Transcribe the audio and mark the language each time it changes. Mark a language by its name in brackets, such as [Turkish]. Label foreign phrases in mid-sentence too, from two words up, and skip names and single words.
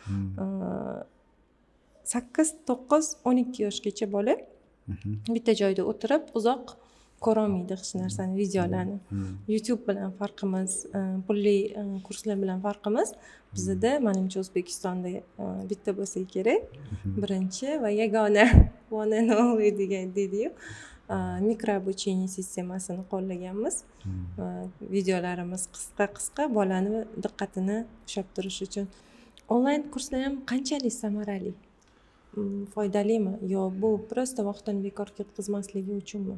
[Uzbek] 8-9-12 yoshgacha bola bitta joyda o'tirib uzoq ko'rolmaydi hech narsani, videolarni. YouTube bilan farqimiz, pulli kurslar bilan farqimiz bizda menimcha O'zbekistonda bitta bo'lsa kerak. Birinchi va yagona [English] one and only [Uzbek] degan deydi-yu. Mikroobучение sistemasini qo'llaganmiz. Videolarimiz qisqa bolani diqqatini ushlab turish uchun. Onlayn kurslar ham qanchalik samarali? Foydalimi yo bu prosta vaqtini bekor ketkazmasligi uchunmi?